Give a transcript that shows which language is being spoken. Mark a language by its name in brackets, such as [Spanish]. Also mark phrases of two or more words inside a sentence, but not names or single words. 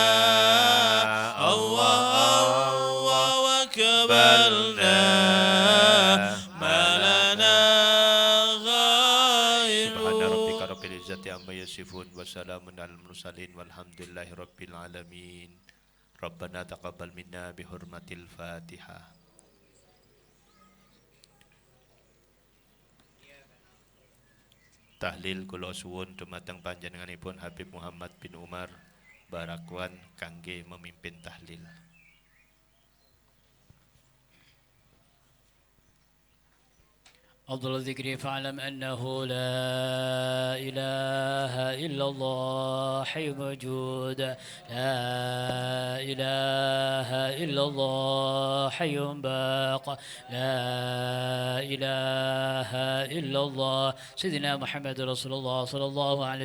[Arabic] الله الله وكبلنا ما لنا غيرك سبحان ربك رب العزة عما يصفون وسلام على المرسلين والحمد لله رب العالمين ربنا تقبل منا بحرمة الفاتحة. [Javanese] Tahlil kula suwun dumateng panjenenganipun Habib Muhammad bin Umar Barakwan kangge memimpin tahlil. [Arabic] أفضل الذكر فاعلم أنه لا إله إلا الله حي موجود لا إله إلا الله حي باق لا إله إلا الله سيدنا محمد رسول الله صلى الله عليه